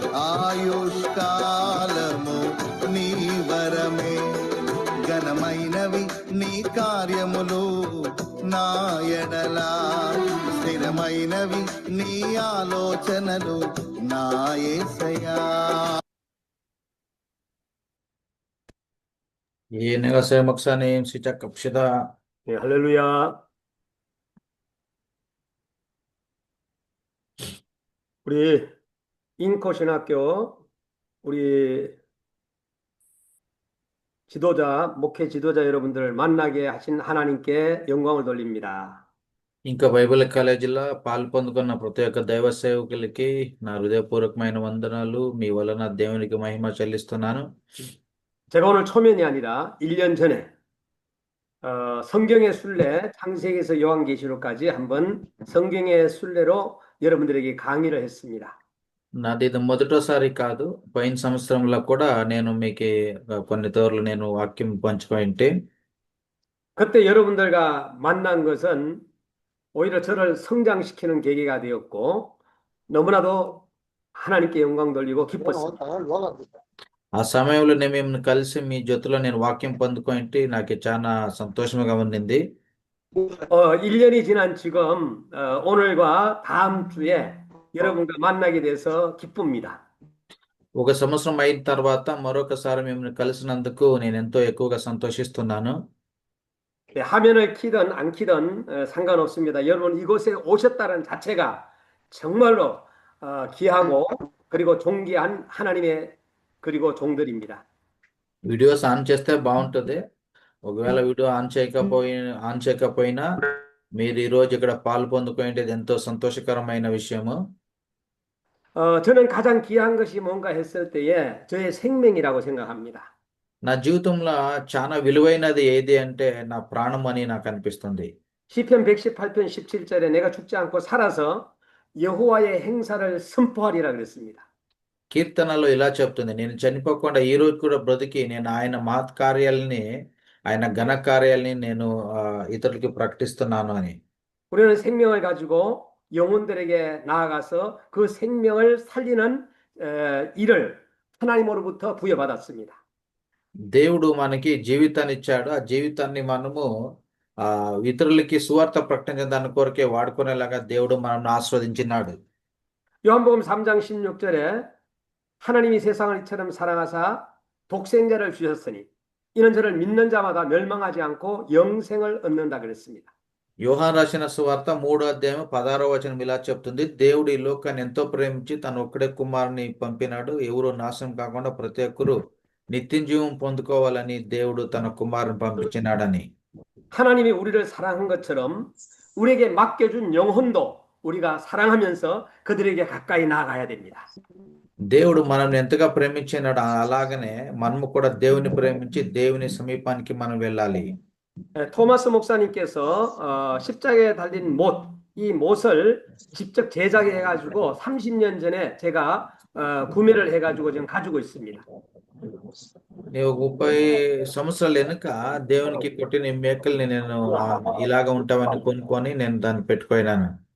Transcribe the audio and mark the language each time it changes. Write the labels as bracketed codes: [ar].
[te] ఆయుష్కాలము నీ వరమే. ఘనమైనవి నీ కార్యములు నా ఎడలా, స్థిరమైనవి నీ ఆలోచనలు నా యేసయ్యా. [ko] 예내가 새 목사님 시작 갑시다. 네, 할렐루야. 우리 인코신학교 우리 지도자, 목회 지도자 여러분들을 만나게 하신 하나님께 영광을 돌립니다. [te] ఇంకా బైబిల్ కాలేజీలో పాలు పొందుకున్న ప్రతి ఒక్క దైవ సేవకులకి నా హృదయపూర్వకమైన వందనాలు. మీ వలన దేవునికి మహిమ చెల్లిస్తున్నాను. [ko] 제가 오늘 초면이 아니라 1년 전에 성경의 순례, 창세기에서 요한계시록까지 한번 성경의 순례로 여러분들에게 강의를 했습니다. [te] నాది ఇది మొదటిసారి కాదు, పోయిన సంవత్సరంలో కూడా నేను మీకు కొన్ని తోర్లు నేను వాక్యం పంచుకుంటే [ko] 그때 여러분들과 만난 것은 오히려 저를 성장시키는 계기가 되었고 너무나도 하나님께 영광 돌리고 기뻤습니다. [te] ఆ సమయంలో నేను మిమ్మల్ని కలిసి మీ జొత్తులో నేను వాక్యం పొందుకుంటే నాకు చాలా సంతోషంగా ఉండింది. [ko] 1년이 지난 지금 오늘과 다음 주에 여러분과 만나게 돼서 기쁩니다. [te] ఒక సంవత్సరం అయిన తర్వాత మరొకసారి మిమ్మల్ని కలిసినందుకు నేను ఎంతో ఎక్కువగా సంతోషిస్తున్నాను. [ko] 네, 화면을 키든 안 키든 상관없습니다. 여러분 이곳에 오셨다는 자체가 정말로 귀하고 그리고 존귀한 하나님의 그리고 종들입니다. [te] వీడియోస్ ఆన్ చేస్తే బాగుంటుంది. ఒకవేళ వీడియో ఆన్ చేయకపోయినా మీరు ఈరోజు ఇక్కడ పాలు పొందుకుంటే ఎంతో సంతోషకరమైన విషయము. [ko] 저는 가장 귀한 것이 뭔가 했을 때에 저의 생명이라고 생각합니다. [te] నా జీవితంలో చాలా విలువైనది ఏది అంటే నా ప్రాణం అని నాకు అనిపిస్తుంది. [ko] 시편 118편 17절에 내가 죽지 않고 살아서 여호와의 행사를 선포하리라 그랬습니다. [te] కీర్తనలో ఇలా చెప్తుంది, నేను చనిపోకుండా ఈ రోజు కూడా బ్రతికి నేను ఆయన మహత్ కార్యాలని, ఆయన ఘన కార్యాలని నేను ఇతరులకి ప్రకటిస్తున్నాను అని. [ko] 우리는 생명을 가지고 영혼들에게 나아가서 그 생명을 살리는 일을 하나님으로부터 부여받았습니다. [te] దేవుడు మనకి జీవితాన్ని ఇచ్చాడు. ఆ జీవితాన్ని మనము ఇతరులకి సువార్త ప్రకటించిన దాని కొరకే వాడుకునేలాగా దేవుడు మనల్ని ఆస్వాదించినాడు. [ko] 요한복음 3장 16절에 하나님이 세상을 이처럼 사랑하사 독생자를 주셨으니 이는 저를 믿는 자마다 멸망하지 않고 영생을 얻는다 그랬습니다. [te] యోహాను రాసిన సువార్త 3వ అధ్యాయం 16వ వచనం ఇలా చెప్తుంది, దేవుడు ఈ లోకాన్ని ఎంతో ప్రేమించి తన ఒక్కడే కుమారుని పంపినాడు, ఎవరు నాశనం కాకుండా ప్రతి ఒక్కరు నిత్య జీవం పొందుకోవాలని దేవుడు తన కుమారుని పంపించినాడని. [ko] 하나님이 우리를 사랑한 것처럼 우리에게 맡겨준 영혼도 우리가 사랑하면서 그들에게 가까이 나아가야 됩니다. [te] దేవుడు మనల్ని ఎంతగా ప్రేమించినాడు అలాగనే మనము కూడా దేవుని ప్రేమించి దేవుని సమీపానికి మనం వెళ్ళాలి. [ko] 토마스 목사님께서 십자가에 달린 못, 이 못을 직접 제작해 가지고 30년 전에 제가 구매를 해 가지고 지금 가지고 있습니다. [te] నేను 30 సంవత్సరాల వెనుక దేవునికి కొట్టిన ఈ మేకల్ని నేను ఇలాగ ఉంటామని కొనుక్కొని నేను దాన్ని పెట్టుకోయినాను.